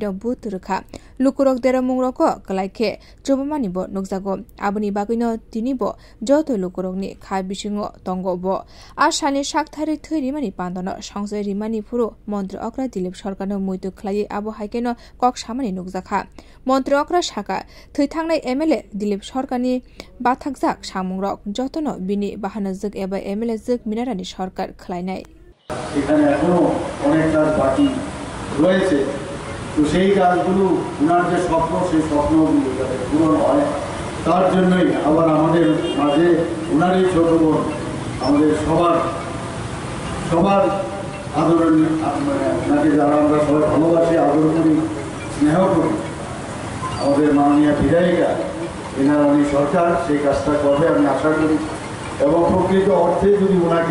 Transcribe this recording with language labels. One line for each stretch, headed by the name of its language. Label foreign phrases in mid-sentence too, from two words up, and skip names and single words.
Kok Borok: बुत रखा लुकुरक देर मुंरक कलाइखे चुबमानि ब नुकजागो आबनि बागैनो तिनिब जतो लुकुरकनि खा बिसिंग तंग ब आसानि साकथारै थैरिमानि पान्दन संजय रिमानि फुरो मन्त्री अक्रा दिलीप सरकारनो मुइतु खलायै आबो हाइकेनो कक सामानि नुकजाखा मन्त्री अक्रा साका थै थांनाय एमएलए दिलीप सरकारनि बाथाकजाक सामुंरक जतनो बिनि बाहानो जग एबा एमएलए जग मिनारानि सरकार खलायनाय
Bangla: এখানে এখনো অনেক কাজ বাকি রয়েছে তো সেই কাজগুলো উনার যে স্বপ্ন সেই স্বপ্নগুলো যাতে পূরণ হয় তার জন্যই আবার আমাদের মাঝে উনারই ছোট বোন আমাদের সবার আদরণীয় ওনাকে যারা আমরা সবাই ভালোবাসি আদর করি স্নেহ করি আমাদের মাননীয় বিধায়িকা ইনারানি সরকার সেই কাজটা করবে আমি আশা করি এবং প্রকৃত অর্থে যদি ওনাকে